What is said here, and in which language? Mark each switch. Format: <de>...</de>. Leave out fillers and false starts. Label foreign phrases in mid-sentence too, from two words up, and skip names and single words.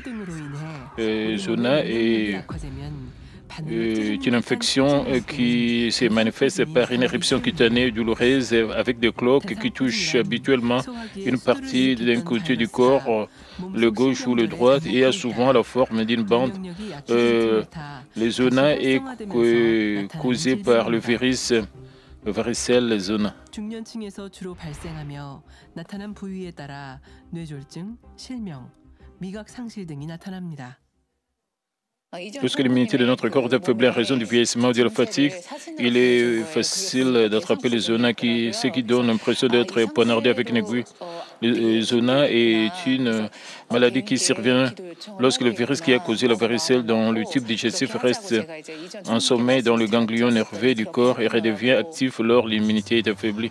<fr>Zona est une infection qui se manifeste par une éruption cutanée douloureuse avec des cloques qui touchent habituellement une partie d'un côté du corps, le gauche ou le droit, et a souvent la forme d'une bande. Le zona est causé par le virus varicelle zona.</fr> <ko>중년층에서 주로 발생하며 나타난 부위에 따라 뇌졸중, 실명, 미각 상실 등이 나타납니다.</ko> <fr>Puisque l'immunité de notre corps est affaiblie en raison du vieillissement ou de la fatigue, il est facile d'attraper les zonas, ce qui donne l'impression d'être poignardé avec une aiguille. Le zona est une maladie qui survient lorsque le virus qui a causé la varicelle dans le tube digestif reste en sommeil dans le ganglion nerveux du corps et redevient actif lorsque l'immunité est affaiblie.</fr>